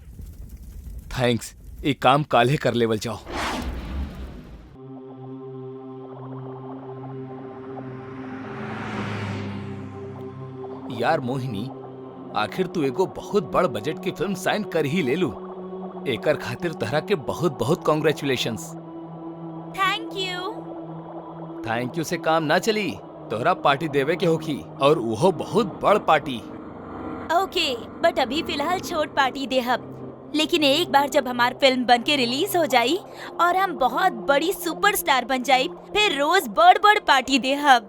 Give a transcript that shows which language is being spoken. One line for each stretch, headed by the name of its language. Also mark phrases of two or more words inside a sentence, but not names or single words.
Bhojpuri: थैंक्स, एक काम काले कर लेवल जाओ। यार मोहिनी, आखिर तू एगो बहुत बड़ बजट की फिल्म साइन कर ही ले लू। एकर खातिर तहरा के बहुत बहुत कॉन्ग्रेचुलेशंस।
English: thank you
Bhojpuri: से काम ना चली। तोहरा पार्टी देवे के होखी, और वो बहुत बड़ पार्टी।
English: okay, but
Bhojpuri: अभी फिलहाल छोट पार्टी दे हब। लेकिन एक बार जब हमार फिल्म बन के रिलीज हो जाई और हम बहुत बड़ी सुपरस्टार बन जाई, फिर रोज बड़ बड़ पार्टी दे हब।